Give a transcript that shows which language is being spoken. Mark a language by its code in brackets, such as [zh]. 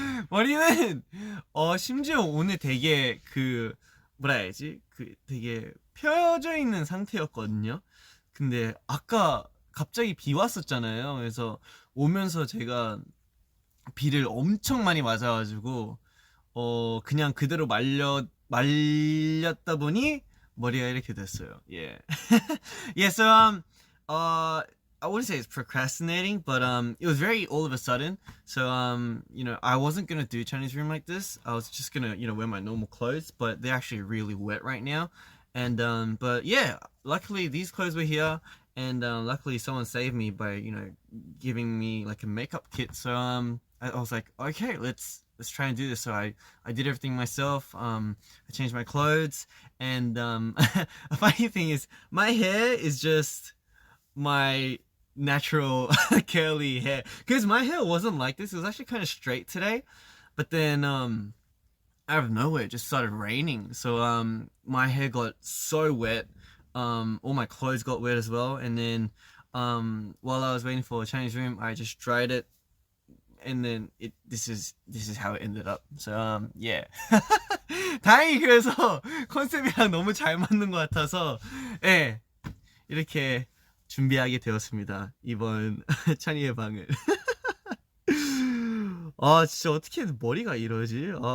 [ko] 머리는 심지어 오늘 되게 그 뭐라 해야지 그 되게 펴져 있는 상태였거든요. 근데 아까 갑자기 비 왔었잖아요. 그래서 오면서 제가 비를 엄청 많이 맞아가지고 그냥 그대로 말렸다 보니 머리가 이렇게 됐어요. 예. [en] Yeah, so I wouldn't say it's procrastinating, but it was very all of a sudden. So I wasn't gonna do Chinese room like this. I was just gonna wear my normal clothes, but they're actually really wet right now. And but yeah, luckily these clothes were here, and luckily someone saved me by giving me like a makeup kit. So I was like, okay, let's try and do this. So I did everything myself. I changed my clothes, and a funny thing is my hair is just my natural curly hair, because my hair wasn't like this. It was actually kind of straight today, but then out of nowhere it just started raining, so my hair got so wet. All my clothes got wet as well, and then while I was waiting for a Chinese room, I just dried it, and then this is how it ended up. So yeah. [ko] 다행히 그래서 컨셉이랑 너무 잘 맞는 것 같아서 예, 이렇게 준비하게 되었습니다. 이번 찬이의 방을. 아 진짜 어떻게 머리가 이러지?